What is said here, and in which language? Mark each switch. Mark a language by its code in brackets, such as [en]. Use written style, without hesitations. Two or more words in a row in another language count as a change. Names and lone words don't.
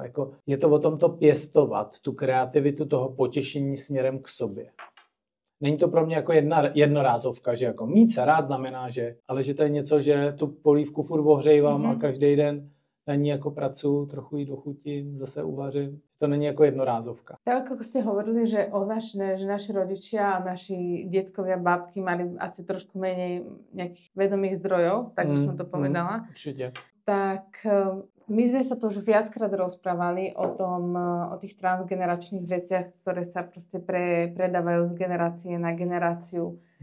[cs] Jako, je to o tom to pěstovat, tu kreativitu toho potěšení směrem k sobě. Není to pro mě jako jednorázovka, že jako mít se rád znamená, že, ale že to je něco, že tu polívku furt ohřejvám a každý den na ní jako pracuji, trochu ji dochutím, zase uvařím. To není jako jednorázovka. [sk] Tak ako ste hovorili, že naši rodičia a naši detkovia, babky mali asi trošku menej nejakých vedomých zdrojov, tak by som to povedala. Určite. Tak my sme sa tu už viackrát rozprávali o tých transgeneračných veciach, ktoré sa proste predávajú z generácie na generáciu.